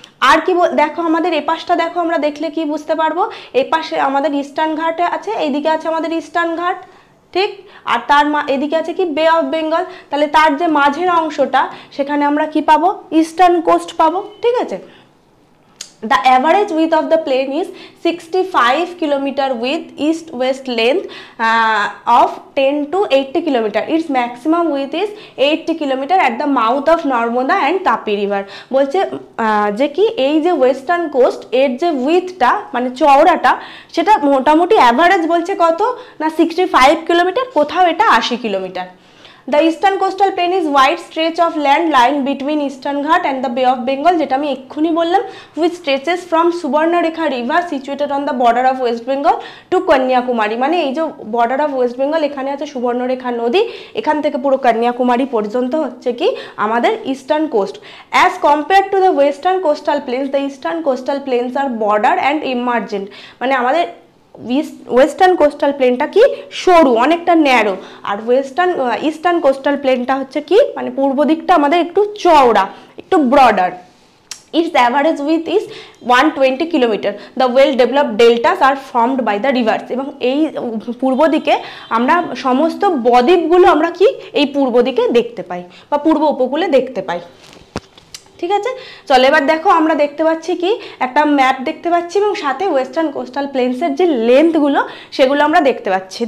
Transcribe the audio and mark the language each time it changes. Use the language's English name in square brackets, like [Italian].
[Bangla] আর কি দেখো আমাদের এপাশটা দেখো, আমরা দেখলে কি বুঝতে পারবো, এপাশে আমাদের ইস্টার্ন ঘাট আছে, এইদিকে আছে আমাদের ইস্টার্ন ঘাট, ঠিক। আর তার এদিকে আছে কি বে অফ বেঙ্গল, তাহলে তার যে মাঝের অংশটা সেখানে আমরা কি পাবো, ইস্টার্ন কোস্ট পাবো, ঠিক আছে। [English] The average width of the plane is 65 km with east-west length of 10 to 80 km. Its maximum width is 80 km at the mouth of Narmada and Tapi river. [Bangla] বলছে যে কি এই যে ওয়েস্টার্ন কোস্ট এর যে উইথটা মানে চওড়াটা, সেটা মোটামুটি অ্যাভারেজ বলছে কত না 65 কিলোমিটার, কোথাও এটা 80 kilometre. [English] The eastern coastal plain is wide stretch of land lying between Eastern Ghat and the Bay of Bengal, যেটা আমি এক্ষুনি বললাম, which stretches from Subarnarekha river situated on the border of West Bengal to Kanyakumari. [Bangla] মানে এই যে border of West Bengal, এখানে আছে সুবর্ণরেখা নদী, এখান থেকে পুরো কন্যাকুমারী পর্যন্ত হচ্ছে কি আমাদের eastern coast. [English] As compared to the western coastal plains, the eastern coastal plains are border and emergent. [Bangla] মানে আমাদের ওয়েস্টার্ন কোস্টাল প্লেনটা কি সরু, অনেকটা ন্যারো, আর ইস্টার্ন কোস্টাল প্লেনটা হচ্ছে কি মানে পূর্ব দিকটা আমাদের একটু চওড়া, একটু broader. [English] Its average width is 120 km. The well-developed deltas are formed by the rivers. [Bangla] এবং এই পূর্ব দিকে আমরা সমস্ত বদ্বীপগুলো আমরা কি এই পূর্ব দিকে দেখতে পাই বা পূর্ব উপকূলে দেখতে পাই, ঠিক আছে। চলো এবার দেখো, আমরা দেখতে পাচ্ছি কি একটা ম্যাপ দেখতে পাচ্ছি, এবং সাথে ওয়েস্টার্ন কোস্টাল প্লেনসের যে লেন্থগুলো সেগুলো আমরা দেখতে পাচ্ছি।